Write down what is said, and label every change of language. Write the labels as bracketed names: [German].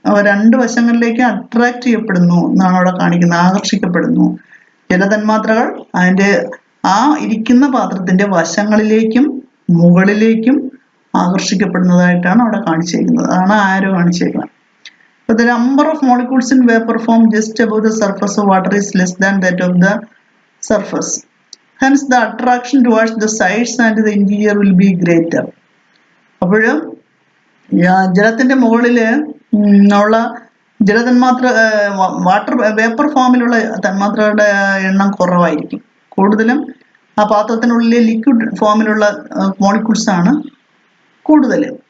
[Malayalam] അവ രണ്ട് വശങ്ങളിലേക്കും അട്രാക്റ്റ് ചെയ്യപ്പെടുന്നു എന്നാണ് അവിടെ കാണിക്കുന്നത്, ആകർഷിക്കപ്പെടുന്നു. ജലതന്മാത്രകൾ അതിൻ്റെ ആ ഇരിക്കുന്ന പാത്രത്തിൻ്റെ വശങ്ങളിലേക്കും മുകളിലേക്കും ആകർഷിക്കപ്പെടുന്നതായിട്ടാണ് അവിടെ കാണിച്ചേക്കുന്നത്. അതാണ് ആരോ കാണിച്ചേക്കുന്നത്. അപ്പോൾ [English] the number of molecules in vapor form just above the surface of water is less than that of the surface. Hence the attraction towards the sides and the interior will be greater. [Malayalam] അപ്പോൾ ജലത്തിൻ്റെ മുകളിൽ ഉള്ള ജലതന്മാത്ര water vapour ഫോമിലുള്ള തന്മാത്രകളുടെ എണ്ണം കുറവായിരിക്കും. കൂടുതലും ആ പാത്രത്തിനുള്ളിലെ ലിക്വിഡ് ഫോമിലുള്ള മോളിക്യൂൾസ് ആണ് കൂടുതൽ.